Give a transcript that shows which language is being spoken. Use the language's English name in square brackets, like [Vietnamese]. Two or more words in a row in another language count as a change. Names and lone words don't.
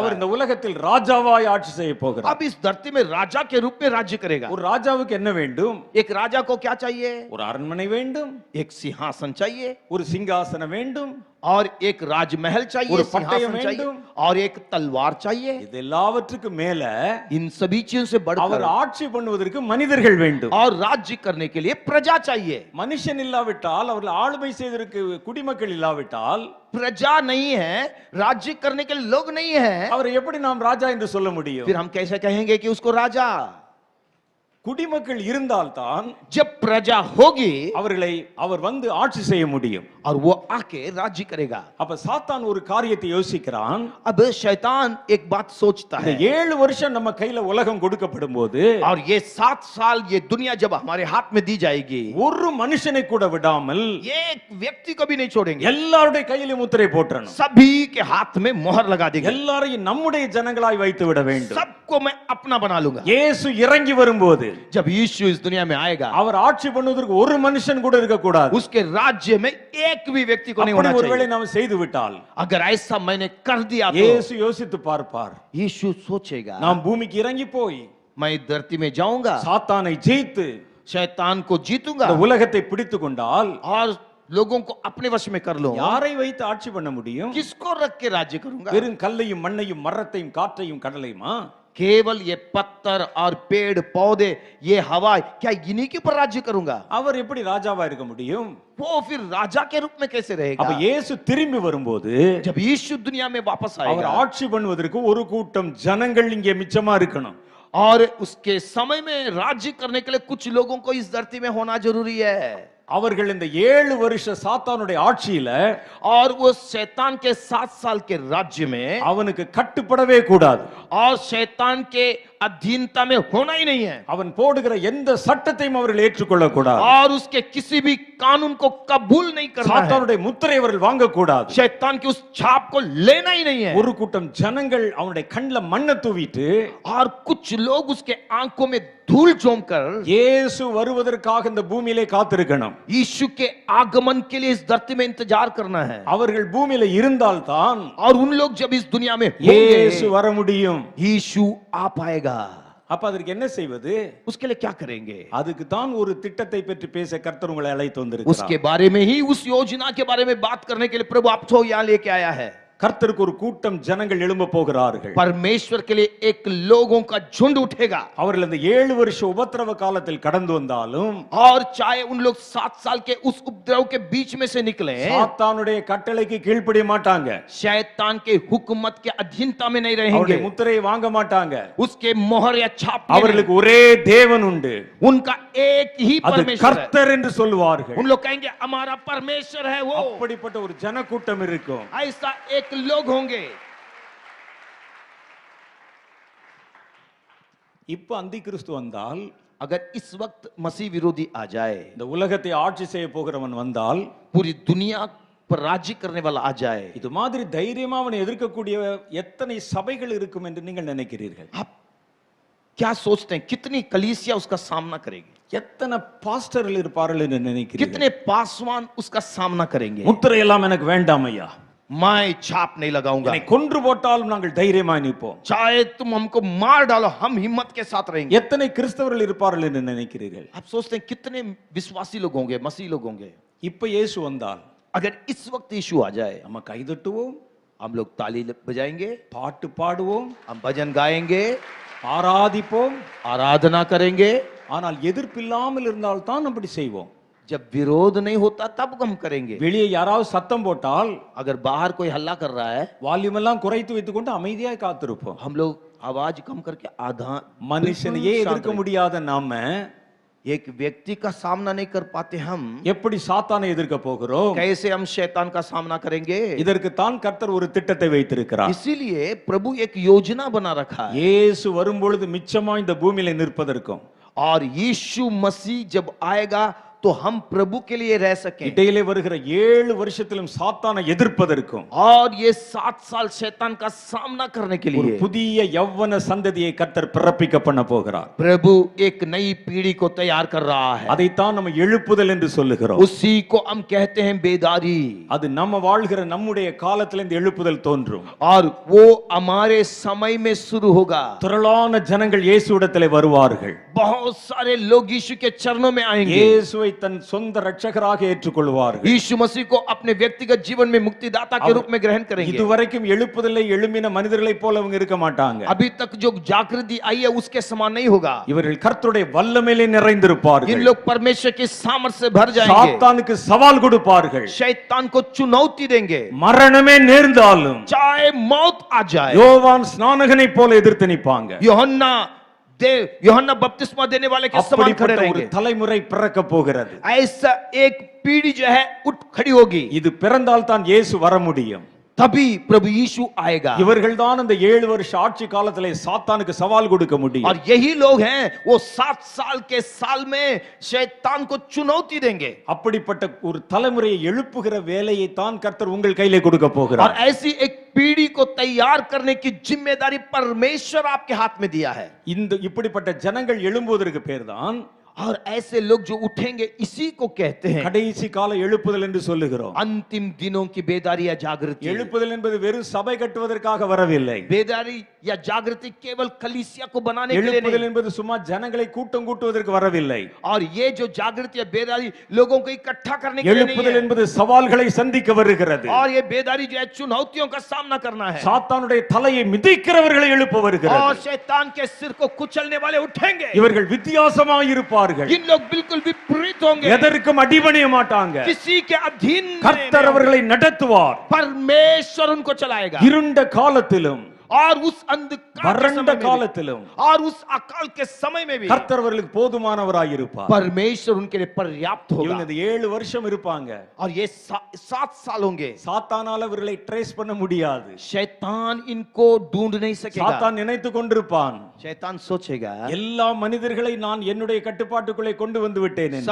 [Tamil] அவர் [Hindi] रहा है। [Tamil] இந்த உலகத்தில் ராஜாவாய் ஆட்சி செய்ய போகிறார். [Hindi] अब इस धरती में राजा के रूप में राज्य करेगा। [Tamil] ஒரு ராஜாவுக்கு என்ன வேண்டும்? [Hindi] एक राजा को क्या चाहिए? [Tamil] ஒரு அரண்மனை வேண்டும், [Hindi] एक सिंहासन चाहिए [Tamil] ஒரு சிங்காசனம் வேண்டும், [Hindi] और एक राजमहल चाहिए, और पट्टयम सिंहासन चाहिए, वेंडुम। और एक तलवार चाहिए। [Tamil] இது எல்லாவற்றுக்கும் மேல [Hindi] इन सभी चीजों से [Tamil] அவர் [Hindi] बढ़कर [Tamil] ஆட்சி பண்ணுவதற்கு மனிதர்கள் வேண்டும். [Hindi] और राज्य करने के लिए प्रजा चाहिए। [Tamil] மனுஷன் இல்லாவிட்டால், அவர்கள் ஆளுமை செய்வதற்கு குடிமக்கள் இல்லாவிட்டால், [Hindi] प्रजा नहीं है, राज्य करने के लिए लोग नहीं है, [Tamil] அவரை எப்படி நாம் ராஜா என்று சொல்ல முடியும்? [Hindi] फिर हम कैसे कहेंगे कि उसको राजा? [Tamil] குடிமக்கள் இருந்தால்தான் [Hindi] जब प्रजा होगी [Tamil] அவர்களை அவர் வந்து ஆட்சி செய்ய முடியும். [Hindi] और वो आके राज्य करेगा। [Tamil] அப்ப சாத்தான் ஒரு காரியத்தை யோசிக்கிறான். [Hindi] अब शैतान एक बात सोचता [Tamil] இந்த [Hindi] है [Tamil] 7 வருஷம் நம்ம கையில உலகம் கொடுக்கப்படும் போது [Hindi] और ये 7 साल ये दुनिया जब हमारे हाथ में दी जाएगी, [Tamil] ஒரு மனுஷனை கூட விடாமல் [Hindi] एक व्यक्ति को भी नहीं छोड़ेंगे, [Tamil] எல்லாருடைய கையிலும் முத்திரை போட்டுறணும். [Hindi] सभी के हाथ में मोहर लगा देंगे। [Tamil] எல்லாரையும் நம்முடைய ஜனங்களாய் வைத்து விட வேண்டும். [Hindi] सबको मैं अपना बना लूंगा। [Tamil] இயேசு இறங்கி வரும்போது [Hindi] जब यीशु इस दुनिया में आएगा, [Tamil] அவர் ஆட்சி பண்ணுவதற்கு ஒரு மனுஷன் கூட இருக்க கூடாது. [Hindi] उसके राज्य में एक भी व्यक्ति को नहीं [Tamil] அப்படி [Hindi] होना [Tamil] ஒருவேளை [Hindi] चाहिए। [Tamil] நாம் செய்து விட்டால் [Hindi] अगर ऐसा मैंने कर दिया तो [Tamil] இயேசு யோசித்து பார்ப்பார். [Hindi] यीशु सोचेगा, [Tamil] நாம் பூமிக்கு இறங்கி போய் [Hindi] मैं धरती में जाऊंगा, [Tamil] சாத்தானை ஜெயித்து [Hindi] शैतान को जीतूंगा [Tamil] இந்த உலகத்தை பிடித்துக் கொண்டால் [Hindi] और लोगों को अपने वश में कर लूंगा। [Tamil] யாரை வைத்து ஆட்சி பண்ண முடியும்? [Hindi] किसको रख के राज्य करूंगा? [Tamil] வெறும் கல்லையும் மண்ணையும் மரத்தையும் காற்றையும் கடலையுமா? [Hindi] केवल ये पत्थर और पेड़ पौधे, ये हवा, क्या इन्हीं के ऊपर राज्य करूंगा? [Tamil] அவர் எப்படி ராஜாவா இருக்க முடியும்? [Hindi] वो फिर राजा के रूप में कैसे [Tamil] அப்ப [Hindi] रहेगा? [Tamil] இயேசு திரும்பி வரும்போது [Hindi] जब यीशु दुनिया में वापस [Tamil] அவர் [Hindi] आएगा [Tamil] ஆட்சி பண்ணுவதற்கு ஒரு கூட்டம் ஜனங்கள் இங்கே மிச்சமா இருக்கணும். [Hindi] और उसके समय में राज्य करने के लिए कुछ लोगों को इस धरती में होना जरूरी है। [Tamil] அவர்கள் இந்த 7 வருஷ சாத்தானுடைய ஆட்சியில [Hindi] और वो शैतान के 7 साल के राज्य में [Tamil] அவனுக்கு கட்டுப்படவே கூடாது. [Hindi] और शैतान के अधीनता में होना ही नहीं है [Tamil] அவன் போடுகிற எந்த சட்டத்தையும் அவர்கள் ஏற்றுக்கொள்ள கூடாது. [Hindi] और उसके किसी भी कानून को कबूल नहीं करना है। [Tamil] சாத்தானுடைய முத்திரை அவர்கள் வாங்க கூடாது. [Hindi] शैतान की उस छाप को लेना ही नहीं है। [Tamil] ஒரு கூட்டம் ஜனங்கள் அவனுடைய கண்ணில மண்ணை தூவிட்டு [Hindi] और कुछ लोग उसके आंखों में धूल झोंक कर [Tamil] இயேசு வருவதற்காக இந்த பூமியிலே காத்திருக்கணும். [Hindi] यीशु के आगमन के लिए इस धरती में इंतजार करना है। [Tamil] அவர்கள் பூமியில இருந்தால்தான் [Hindi] और उन लोग जब इस दुनिया में [Tamil] இயேசு [Hindi] होंगे, [Tamil] வர முடியும். [Hindi] यीशु आ पाएगा। [Tamil] அப்ப அதற்கு என்ன செய்வது? [Hindi] उसके लिए क्या करेंगे? [Tamil] அதுக்கு தான் ஒரு திட்டத்தை பற்றி பேச கர்த்தர் உங்களை அழைத்து வந்திருக்கிறார். [Hindi] उसके बारे में ही, उस योजना के बारे में बात करने के लिए प्रभु आपको यहाँ लेके आया है। [Tamil] கர்த்தருக்கு ஒரு கூட்டம் ஜனங்கள் எழும்ப போகிறார்கள். [Hindi] परमेश्वर के लिए एक लोगों का झुंड उठेगा। [Tamil] அவர்கள் இந்த 7 வருஷ உபத்திரவ காலத்தில் கடந்து வந்தாலும் [Hindi] और चाहे उन लोग 7 साल के उस उपद्रव के बीच में से निकले, [Tamil] சாத்தானுடைய கட்டளைக்கு கீழ்ப்படிய மாட்டாங்க. [Hindi] शैतान के हुकूमत के अधीनता में नहीं [Tamil] அவருடைய [Hindi] रहेंगे, [Tamil] முத்திரையை வாங்க மாட்டாங்க. [Hindi] उसके मोहर या छाप में [Tamil] அவர்களுக்கு ஒரே தேவன் உண்டு. [Hindi] नहीं। उनका एक ही [Tamil] அது [Hindi] परमेश्वर है। [Tamil] கர்த்தர் என்று சொல்வார்கள். [Hindi] उन लोग कहेंगे हमारा परमेश्वर है वो। [Tamil] அப்படிப்பட்ட ஒரு ஜனக்கூட்டம் இருக்கும். [Hindi] ऐसा एक लोग होंगे। [Tamil] இப்ப அந்தி கிறிஸ்து வந்தால், [Hindi] अगर इस वक्त मसीह विरोधी आ जाए, [Tamil] இந்த உலகத்தை ஆட்சி செய்ய போகிறவன் வந்தால், [Hindi] पूरी दुनिया पर राज्य करने वाला आ जाए, [Tamil] இது மாதிரி தைரியமா அவனை எதிர்க்கக்கூடிய எத்தனை சபைகள் இருக்கும் என்று நீங்கள் நினைக்கிறீர்கள்? [Hindi] आप क्या सोचते हैं कितनी कलीसिया उसका सामना करेगी? [Tamil] எத்தனை பாஸ்டர்கள் இருப்பார்கள் என்று நினைக்கிறீர்கள்? [Hindi] कितने पासवान उसका सामना करेंगे? [Tamil] முத்திரை எல்லாம் எனக்கு வேண்டாம் ஐயா. [Hindi] मैं छाप नहीं लगाऊंगा। [Tamil] என்னை கொன்று போட்டாலும் நாங்கள் தைரியமாய் நிற்போம். [Hindi] चाहे तुम हमको मार डालो, हम हिम्मत के साथ रहेंगे। [Tamil] எத்தனை கிறிஸ்தவர்கள் இருப்பார்கள் என்று நினைக்கிறீர்கள்? [Hindi] आप सोचते हैं कितने विश्वासी लोग होंगे, मसीह लोग होंगे? [Tamil] இப்ப இயேசு வந்தால் [Hindi] अगर इस वक्त यीशु आ जाए, [Tamil] நம்ம கைதட்டுவோம், [Hindi] हम लोग ताली बजाएंगे, [Tamil] பாட்டு பாடுவோம், [Hindi] हम भजन गाएंगे, [Tamil] ஆராதிப்போம். [Hindi] आराधना करेंगे। [Tamil] ஆனால் எதிர்ப்பில்லாமல் இருந்தால் தான் அப்படி செய்வோம். [Hindi] जब विरोध नहीं होता तब हम करेंगे। [Tamil] வெளியே யாராவது சத்தம் போட்டால் [Hindi] अगर बाहर कोई हल्ला कर रहा है, [Tamil] வால்யூம் எல்லாம் குறைத்து வைத்துக்கொண்டு அமைதியாய் காத்திருப்போம். [Hindi] हम लोग आवाज कम करके आधा [Tamil] மனுஷனையே எதிர்க்க முடியாத நாம [Hindi] एक व्यक्ति का सामना नहीं कर पाते, हम [Tamil] எப்படி சாத்தானை எதிர்க்க போகிறோம்? [Hindi] कैसे हम शैतान का सामना करेंगे? [Tamil] இதற்கு தான் கர்த்தர் ஒரு திட்டத்தை வைத்திருக்கிறார். [Hindi] इसीलिए प्रभु एक योजना बना रखा है। [Tamil] இயேசு வரும்பொழுது மிச்சமா இந்த பூமியில நிற்பதற்கும், [Hindi] और यीशु मसीह जब आएगा तो हम प्रभु के लिए रह सकें, [Tamil] இடையிலே வருகிற 7 வருஷத்திலும் சாத்தானை எதிர்ப்பதற்கும், [Hindi] और ये 7 साल शैतान का सामना करने के [Tamil] ஒரு [Hindi] लिए [Tamil] புதிய யௌவன சந்ததியை கர்த்தர் பிறப்பிக்க பண்ண போகிறார். [Hindi] प्रभु एक नई पीढ़ी को तैयार कर रहा है। [Tamil] அதைத்தான் நம்ம எழுப்புதல் என்று சொல்லுகிறோம். [Hindi] उसी को हम कहते हैं बेदारी। [Tamil] அது நம்ம வாழ்கிற நம்முடைய காலத்துல இந்த எழுப்புதல் தோன்றும். [Hindi] और वो हमारे समय में शुरू होगा। [Tamil] திரளான ஜனங்கள் இயேசுவிடத்திலே வருவார்கள். [Hindi] बहुत सारे लोग यीशु के चरणों में आएंगे, [Tamil] இயேசுவை தன் சொந்த ரட்சகராக ஏற்றுக்கொள்வார்கள். [Hindi] यीशु मसीह को अपने व्यक्तिगत जीवन में मुक्तिदाता के रूप में ग्रहण करेंगे। [Tamil] இதுவரைக்கும் எழுப்புதலை எழும்பின மனிதர்களைப் போல அவங்க இருக்க மாட்டாங்க. [Hindi] अभी तक जो जागृति आई है उसके समान नहीं होगा। [Tamil] இவர்கள் கர்த்தருடைய வல்லமையிலே நிறைந்திருப்பார்கள். [Hindi] इन लोग परमेश्वर के सामर्थ्य से भर जाएंगे, [Tamil] சாத்தானுக்கு சவால் கொடுப்பார்கள். [Hindi] शैतान को चुनौती देंगे, [Tamil] மரணமே நேர்ந்தாலும் [Hindi] चाहे मौत आ जाए। [Tamil] யோவான் ஸ்நானகனைப் போல எதிர்த்து நிப்பாங்க. [Hindi] यूहन्ना बपतिस्मा देने वाले के समान खड़े [Tamil] அப்படிப்பட்ட ஒரு [Hindi] रहेंगे। [Tamil] தலைமுறை பிறக்க போகிறது. [Hindi] ऐसा एक पीढ़ी जो है उठ खड़ी होगी, [Tamil] இது பிறந்தால் தான் இயேசு வர முடியும். [Hindi] तभी प्रभु यीशु आएगा। [Tamil] இவர்கள் தான் அந்த 7 வருஷ ஆட்சி காலத்திலே சாத்தானுக்கு சவால் கொடுக்க முடியும். [Hindi] और यही लोग हैं वो 7 साल के साल में शैतान को चुनौती देंगे। [Tamil] அப்படிப்பட்ட ஒரு தலைமுறையை எழுப்புகிற வேலையை தான் கர்த்தர் உங்கள் கையிலே கொடுக்க [Hindi] और [Tamil] போகிறார். [Hindi] ऐसी एक पीढ़ी को तैयार करने की जिम्मेदारी परमेश्वर आपके हाथ में दिया है। [Tamil] இந்த இப்படிப்பட்ட ஜனங்கள் எழும்புவதற்கு பேர்தான் [Hindi] और ऐसे लोग जो उठेंगे इसी को कहते हैं [Tamil] கடைசி கால எழுப்புதல் என்று சொல்லுகிறோம். [Hindi] अंतिम दिनों की बेदारी या जागृति। [Tamil] எழுப்புதல் என்பது வெறும் சபை கட்டுவதற்காக வரவில்லை. [Hindi] बेदारी या जागृति केवल कलीसिया को बनाने के लिए [Tamil] எழுப்புதல் [Hindi] नहीं, [Tamil] என்பது சும்மா ஜனங்களை கூட்டம் கூட்டுவதற்கு வரவில்லை. [Hindi] और ये जो जागृति या बेदारी लोगों को इकट्ठा करने के लिए नहीं [Tamil] எழுப்புதல் [Hindi] है। [Tamil] என்பது சவால்களை சந்திக்க வருகிறது. [Hindi] और ये बेदारी जो है चुनौतियों का सामना करना है। [Tamil] சாத்தானுடைய தலையை மிதிக்கிறவர்களை எழுப்ப [Hindi] और [Tamil] வருகிறது. [Hindi] शैतान के सिर को कुचलने वाले उठेंगे। [Tamil] இவர்கள் வித்தியாசமாய் இருப்பார்கள். [Hindi] इन लोग बिल्कुल विपरीत होंगे, [Tamil] எதற்கும் அடிபணிய மாட்டாங்க. [Hindi] किसी के अधीन [Tamil] கர்த்தர் [Hindi] नहीं [Tamil] அவர்களை நடத்துவார். [Hindi] परमेश्वर उनको चलाएगा। [Tamil] இருண்ட காலத்திலும் [Hindi] और उस अंधकार के [Tamil] வறண்ட [Hindi] समय में भी, [Tamil] காலத்திலும் [Hindi] और उस अकाल के समय में भी [Tamil] கர்த்தர் அவர்களுக்கு போதுமானவராய் இருப்பார். [Hindi] परमेश्वर उनके लिए पर्याप्त होगा। [Tamil] இவங்க இந்த 7 வருஷம் இருப்பாங்க. [Hindi] और ये 7 साल होंगे। [Tamil] சாத்தானால அவர்களை ட்ரேஸ் பண்ண முடியாது. [Hindi] शैतान इनको ढूंढ नहीं सकेगा। [Tamil] சாத்தான் நினைத்து கொண்டிருப்பான், [Hindi] शैतान सोचेगा [Tamil] எல்லா மனிதர்களை நான் என்னுடைய கட்டுப்பாட்டுக்குள்ளே கொண்டு வந்து விட்டேன் என்று.